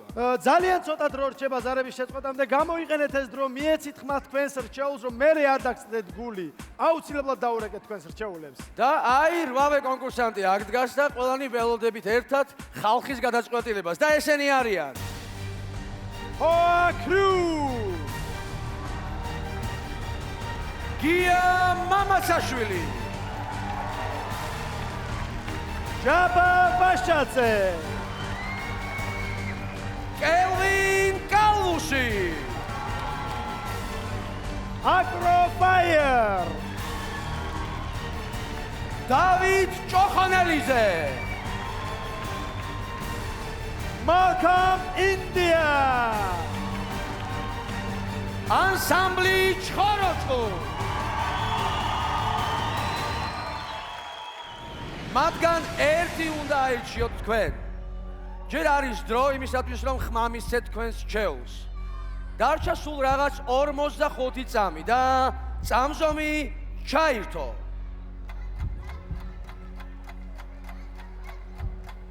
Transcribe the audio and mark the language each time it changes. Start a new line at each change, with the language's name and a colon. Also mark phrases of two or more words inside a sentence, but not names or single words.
Georgian: ძალიან ცოტა დრო რჩება ზარების შეწყვეტამდე, გამოიყენეთ ეს დრო, მიეცით ხმა თქვენს რჩეულს, რომ მე არ დაგწდეთ გული. აუცილებლად დაურეკეთ თქვენს რჩეულებს. და აი 8 კონკურსანტი აქ დგას და ყველანი ველოდებით ერთად ხალხის გადაწყვეტილებას და ესენი არიან. Crew! Gia Mamatsashvili. Jaba Vashadze. Kelvin Kalushi. Agrofire. David Chokhanelize. Malcolm India. Ensemble Chorotko. მათგან ერთი უნდა აირჩიოთ თქვენ. ჯერ არის დრო იმისათვის, რომ ხმა მისცეთ თქვენს რჩეულს. დარჩა სულ რაღაც 45 წამი და წამზომი ჩაირთო.